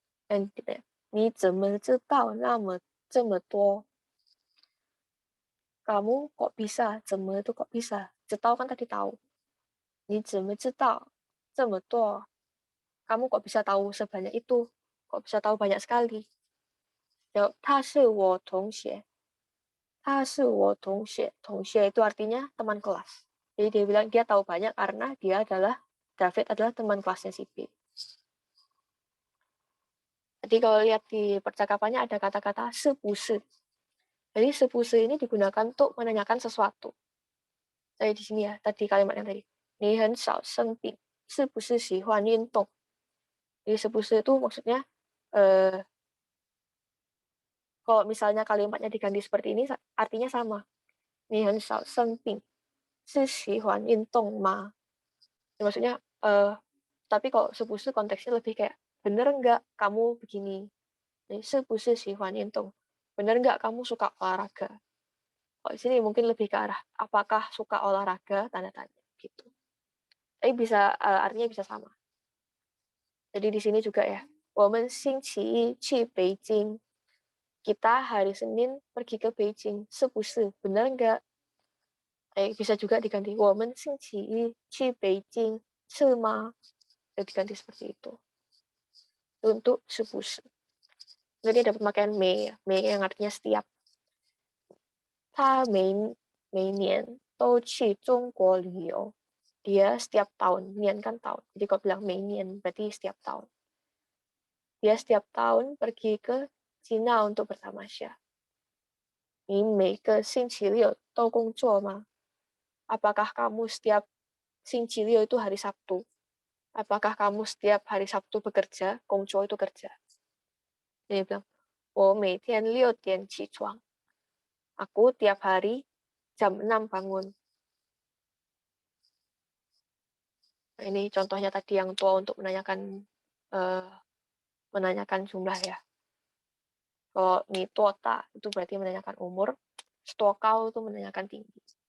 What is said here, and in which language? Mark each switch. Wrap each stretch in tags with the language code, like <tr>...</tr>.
<id>Dan ditanya,</id> <zh>ni 怎么知道那么这么多?</zh> <id>Kamu kok bisa? 怎么 itu kok bisa? 知道 kan tadi tahu.</id> <zh>你怎么知道这么多?</zh> <id>Kamu kok bisa tahu sebanyak itu? Kok bisa tahu banyak sekali? Jawab,</id> <zh>他是我同学. 他是我同学.同学</zh> <id>itu artinya teman kelas. Jadi dia bilang dia tahu banyak karena David adalah teman kelasnya si B. Jadi kalau lihat di percakapannya ada kata-kata 是不是. Jadi 是不是 ini digunakan untuk menanyakan sesuatu. Jadi di sini ya, tadi kalimat yang tadi.</id> <zh>你很少生病，是不是喜欢运动?</zh> <id>Jadi 是不是 itu maksudnya kalau misalnya kalimatnya diganti seperti ini artinya sama.</id> <zh>你很少生病，是喜欢运动吗?</zh> <id>Ya, maksudnya tapi kalau 是不是 konteksnya lebih kayak bener nggak kamu begini? Jadi</id> <zh>是不是喜欢运动?</zh> <id>Bener nggak kamu suka olahraga? Kalau di sini mungkin lebih ke arah apakah suka olahraga tanda tanya gitu. Tapi bisa artinya bisa sama. Jadi di sini juga ya.</id> <zh>我们星期一去北京.</zh> <id>Kita hari Senin pergi ke Beijing. 是不是 benar nggak? Bisa juga diganti</id> <zh>我们星期一去北京是吗?</zh> <id>Diganti seperti itu. Untuk 是不是. Jadi ada pemakaian 每 yang artinya setiap.</id> <zh>他每年都去中国旅游.</zh> <id>Dia setiap tahun, nian kan tahun. Jadi kalau bilang 每年 berarti setiap tahun. Dia setiap tahun pergi ke Cina untuk bertamasya.</id> <zh>你每个星期六都工作吗?</zh> <id>Apakah kamu setiap 星期六 itu hari Sabtu? Apakah kamu setiap hari Sabtu bekerja? 工作 itu kerja. Dia bilang,</id> <zh>我每天6点起床.</zh> <id>Aku tiap hari jam 6 bangun. Nah, ini contohnya tadi yang tua untuk menanyakan jumlah ya. Kalau ni tuota itu berarti menanyakan umur. Stokau itu menanyakan tinggi.</id>